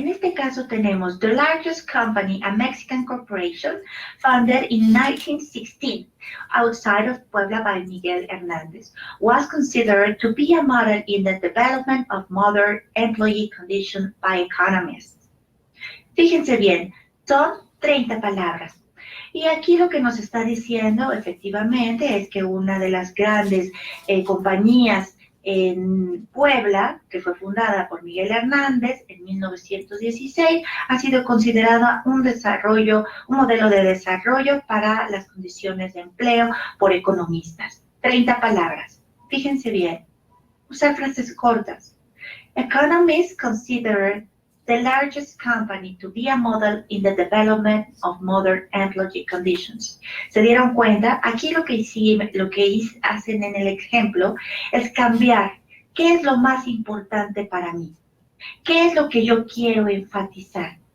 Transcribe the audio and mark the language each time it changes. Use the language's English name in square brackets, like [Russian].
[Spanish] En este caso tenemos [English] the largest company, a Mexican corporation, founded in 1916, outside of Puebla by Miguel Hernández, was considered to be a model in the development of modern employee conditions by economists. [Spanish] Fíjense bien, son 30 palabras. Y aquí lo que nos está diciendo efectivamente es que una de las grandes compañías en Puebla, que fue fundada por Miguel Hernández en 1916, ha sido considerada un modelo de desarrollo para las condiciones de empleo por economistas. 30 palabras. Fíjense bien. Usar frases cortas. [English] Economists consider the largest company to be a model in the development of modern employee conditions. [Spanish] ¿Se dieron cuenta? Aquí lo que hacen en el ejemplo es cambiar qué es lo más importante para mí, qué es lo que yo quiero enfatizar.